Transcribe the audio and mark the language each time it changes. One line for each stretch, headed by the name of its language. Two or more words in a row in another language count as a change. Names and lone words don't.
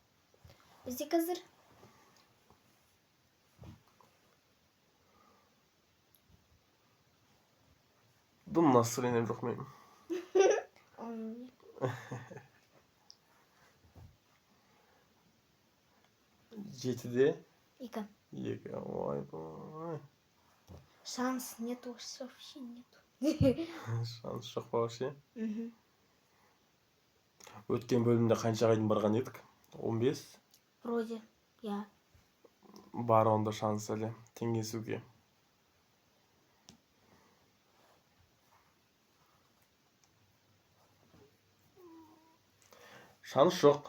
Kazakh: Бізде қазір Дым настроением жоқ менің. Жетіде 2. 2. Ой.
Russian: Шанс нету, вообще нету.
Kazakh: Шанс жоқ вообще. Мгм. Өткен бөлімде қаншаға дейін барған едік? 15.
Russian: Вроде, я.
Kazakh: Бар онда шанс әлі теңесуге. Шанс жоқ.